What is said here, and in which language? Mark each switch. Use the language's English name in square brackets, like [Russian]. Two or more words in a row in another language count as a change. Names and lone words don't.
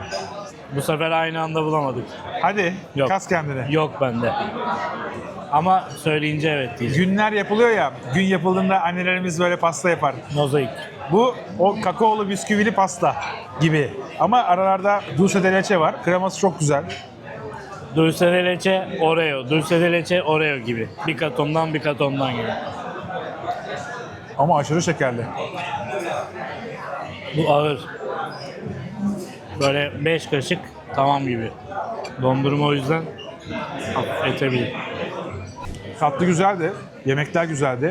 [Turkish] Bu sefer aynı anda bulamadık. Hadi Yok. kas kendini. Yok bende. Ama söyleyince evet diyeceğim. Günler yapılıyor ya, gün yapıldığında annelerimiz böyle pasta yapar. Mozaik. Bu o kakaolu bisküvili pasta gibi. Ama aralarda [Spanish] dulce de leche [Turkish] var. Kreması çok güzel. [Spanish] Dulce de leche, Oreo. Dulce de leche, Oreo gibi. [Turkish] Bir katondan bir katondan gibi. Ama aşırı şekerli. Bu ağır. Böyle 5 kaşık tamam gibi. Dondurma o yüzden yetebilir. Tatlı güzeldi. Yemekler güzeldi.